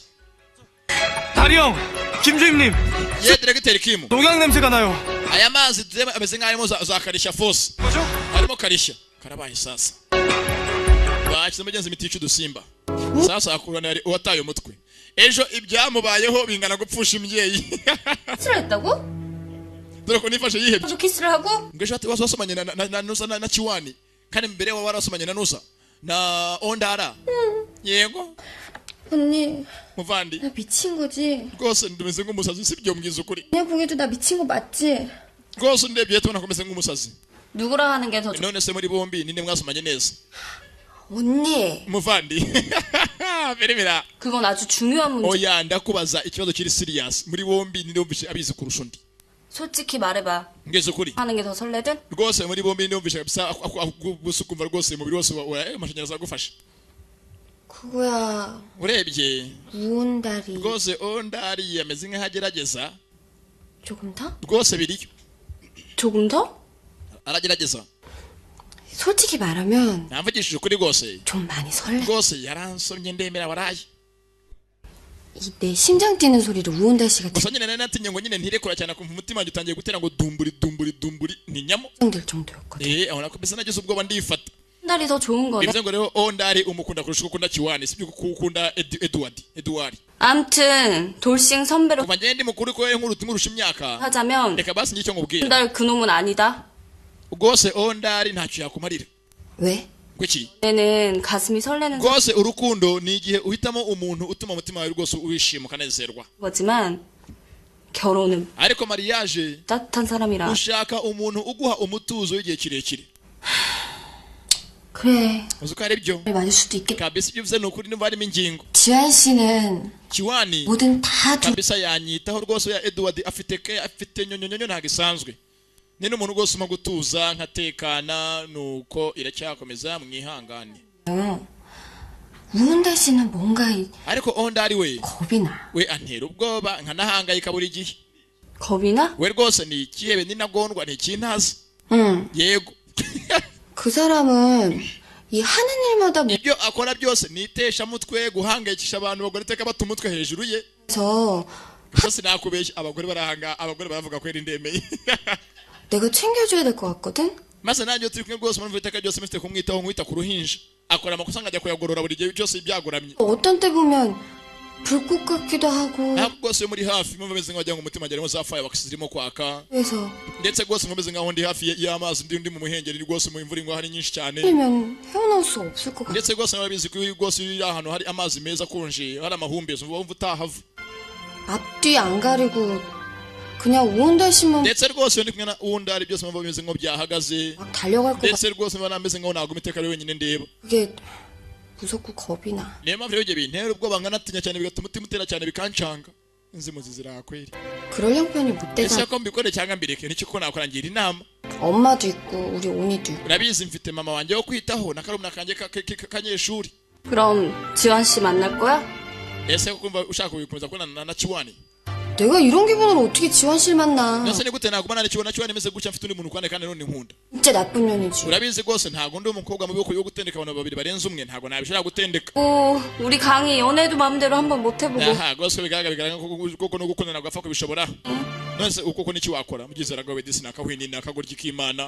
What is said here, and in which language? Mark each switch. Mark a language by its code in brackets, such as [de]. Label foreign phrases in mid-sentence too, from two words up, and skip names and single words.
[ko] 다리 형, 김주임님, [rw] ye directeur Kim [ko] 농약 냄새가 나요. [rw] aya mazi ameze nk'aho arimo za karishya force [ko] 뭐죠? [rw] arimo karishya karabaye sasa bakize mugenzi imiti yica udusimba sasa akurana yari uwataye umutwe ejo ibyamubayeho bingana gupfusha imbyeyi [ko] 싫어했다고? [rw] dore ko nifashe yihebye [ko] 먼저 키스를 하고? [rw] ngo ejo wasomanye na Nusa na Kiwani kandi mbere wa warasomanye na Nusa na Ondara yego [ko] 언니, [rw] muvandi [ko] 나 미친 거지? [rw] rwose ndumeze nk'umusazi sibyo mbwiza ukuri [ko] 그냥 보기에도 나 미친 거 맞지? [rw] rwose ndebye tubona komeze nk'umusazi [ko] 누구랑 하는 게 더 좋아? [rw] none se muri bombi ninde mwasomanye neza [ko] 언니, [rw] muvandi birimira [ko] 그건 아주 중요한 문제. [rw] oya ndakubaza ikibazo kiri serious muri bombi ninde wumvishe abizi kurusha undi [ko] 솔직히 말해봐. [rw] ngeze ukuri [ko] 하는 게 더 설레든? [rw] rwose muri bombi ninde wumvishe kabisa gusa ukumva rwose umubiri wose amashanyarazi agufasha [ko] 그거야, [rw] urebye [ko] 무온다리. [rw] rwose Ondari yameze nk'aho agerageza [ko] 조금 더? [rw] rwose biriyo [ko] 조금 더? [rw] aragerageza [ko] 솔직히 말하면 [rw] namvugishije ukuri rwose [ko] 좀 많이 설레. [rw] rwose yaransomye ndemera waraye [ko] 이 내 심장 뛰는 소리를 우온달 씨가 [rw] gusa nyine nari natinye ngo nyine ntirekura cyane kumva umutima wanjye utangiye gutera ngo dumburi ni nyamo [ko] 걱정될 정도였거든. [rw] abona ko mbese nagize ubwoba ndifata [ko] 날이 더 좋은 거네. [rw] bivuze ngo rero Ondari umukunda kurusha uko ukunda Kiwani sibyo kuko ukunda Edward [ko] 암튼 돌싱 선배로 [rw] kuva ngende mukuru ko nkurusha imyaka [ko] 하자면 [rw] reka basi ngicyo nkubwira [ko] 날 그놈은 아니다. [rw] rwose Ondari ntacyo yakumarira [ko] 왜? [rw] kuki [ko] 얘는 가슴이 설레는 [rw] rwose urukundo ni igihe uhitamo umuntu utuma umutima wawe rwose wishima ukanezerwa [ko] 거지만 결혼은 [rw] ariko mariage [ko] 따뜻한 사람이랑 [rw] ushaka umuntu uguha umutuzo w'igihe kirekire [ko] 그래. [rw] uzi ko ari byo [ko] 맞을 수도 있겠다. [rw] kabisa ibyo uvuze ni ukuri niba harimo ingingo. [ko] 지환 씨는 [rw] Kiwani [ko] 뭐든 다 [rw] kabisa yanyitaho rwose ya Edward afite nyonyonyo ntago isanzwe. Ni n'umuntu rwose uma gutuza nkatekana nuko iracyakomeza mwihangane. [ko] 우은달 씨는 뭔가 [rw] ariko ondari we [ko] 겁이 나. [rw] we antera ubwoba nkanahangayika buri gihe. [ko] 겁이 나? [rw] we rwose ni ikihebe ninagondwa ni ikintazi. yego [ko] 그 사람은 이 하는 일마다 [rw] ibyo akora byose nitesha mutwe guhangayikisha abantu bagore teka bata umutwe hejuru ye. [ko] 저 [rw] Bose nakubeshya abagore barahanga abagore baravuga ko ndemeye. [ko] 내가 챙겨줘야 될 것 같거든? [rw] maze nanjye turi kumwe rwose mpamvu iteka ryose mfite kumwitaho nkwita ku ruhinja akora amakosa nkajya kuyagorora buri gihe byose byagoramye. [ko] 어떤 때 보면 불꽃 같기도 하고 [rw] ntabwo rwose muri hafi mpamvu ameze nk'aho wagira ngo umutima ageramo za fire bakisirimo kwaka [ko] 그래서 [rw] ndetse rwose nkomeze nk'aho ndi hafi y'amazi ndi mu muhengeri rwose mu imvura ingwa hari nyinshi cyane [ko] 그러면 헤어나올 수 없을 것 같아. [rw] ndetse rwose nababizi ko rwose iri ahantu hari amazi meza akonje hari amahumbezi wumva utahava [ko] 앞뒤 안 가리고 그냥 우은달 씨만 [rw] ndetse rwose ndi kumwe na uwundari byose mpamvu bimeze nk'aho byahagaze [ko] 막 달려갈 것 같아. [rw] ndetse rwose mba nameze nk'aho naguma iteka ari wenyine ndeba. [ko] 그게 무섭고 겁이 나. [rw] niyo mpamvu rero ibyo bintera ubwoba nkanatinya cyane bigatuma umutima utera cyane bikancanga. inzimuzi zirakweri [ko] 그럴 형편이 못 [rw] ese [ko] 되잖아. [rw] ko mbikore cyangwa mbireke nicyo ko nakora ngira inama. [ko] 엄마도 있고 우리 온이도 있고. [rw] urabizi mfite mama wanjye wo kwitaho na karumuna kanjye kanyeshuri. [ko] 그럼 지환 씨 만날 거야? [rw] ese ko kumva ushaka gukomeza kubonana na Kiwani. [ko] 내가 이런 기분으로 어떻게 지환 씨를 만나. [rw] nase ni gute nagumana na Kiwani imeze gutya mfite undi muntu kandi none nkunda. [ko] 진짜 나쁜 년이지. [rw] urabizi rwose ntago ndi umukobwa mu byo gutendeka abantu babiri barenze umwe ntago nabishobora gutendeka. [ko] 우리 강희 연애도 마음대로 한번 못 해보고. [rw] aha rwose bigaragara koko no gukundana gapfa kubishobora. nose uko niki wakora mugizera gawe disi nakahwini nakagoryi k'Imana.